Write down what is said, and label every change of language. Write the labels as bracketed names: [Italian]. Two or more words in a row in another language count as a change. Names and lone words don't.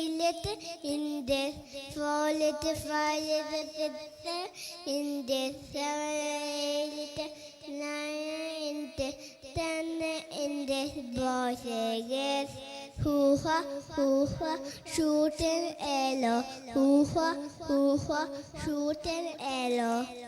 [English] letter, index, 4 letter, 5 letter, 6 letter, index, 7 letter, 9 letter, 10 index, boys say yes. Hoo-ha, hoo-ha, shoot an arrow. Hoo-ha, hoo-ha, shoot an arrow.